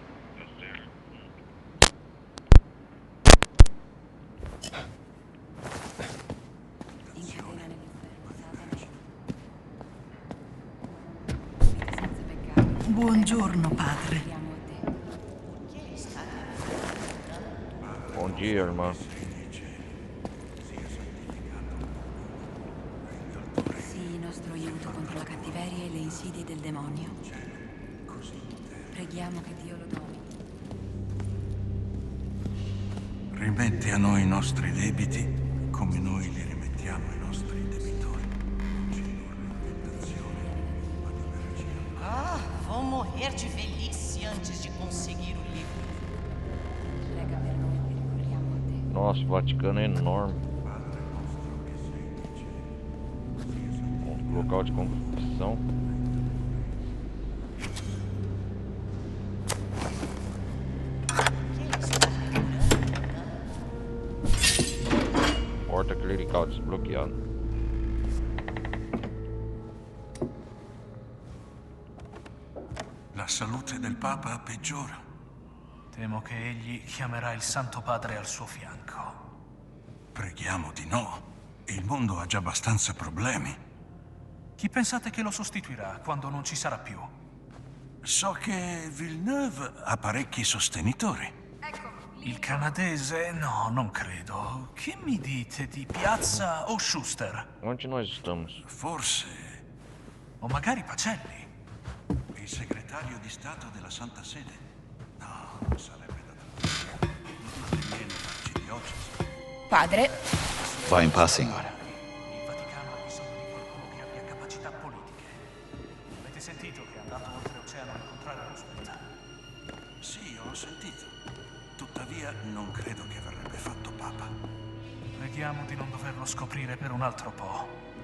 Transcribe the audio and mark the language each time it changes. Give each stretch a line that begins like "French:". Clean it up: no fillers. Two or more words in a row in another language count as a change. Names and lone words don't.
Italian: Buongiorno, padre.
Portuguese: Bom dia, irmã.
Italian: Sii nostro aiuto contro la cattiveria e le insidie del demonio. Preghiamo che Dio lo domini. Rimetti a noi i nostri debiti come noi li rimettiamo ai nostri debitori. Non ci indurre in tentazione, ma liberaci dal male.
Portuguese: Ah, vão morrer de velhice antes de conseguir o livro.
Italian: Prega per noi che ricorriamo a te.
Portuguese: Nossa, o Vaticano é enorme. Local de confissão. Porta clerical desbloqueada.
Italian: La salute del Papa peggiora. Temo che egli chiamerà il Santo Padre al suo fianco. Preghiamo di no. Il mondo ha già abbastanza problemi. Chi pensate che lo sostituirà quando non ci sarà più? So che Villeneuve ha parecchi sostenitori. Il canadese? No, non credo. Che mi dite di Piazza o Schuster?
Portuguese: Onde nós estamos?
Italian: Forse O magari Pacelli? il segretario di Stato della Santa Sede. No, sarebbe da davvero. Non viene l'arcidiocesi. Padre,
Portuguese: Vá em paz, senhora.
Italian: Il Vaticano ha bisogno di qualcuno che abbia capacità politiche. Avete sentito che è andato oltreoceano a incontrare Roosevelt? Sì, ho sentito. Tuttavia non credo che verrebbe fatto Papa. Preghiamo di non doverlo scoprire per un altro po'.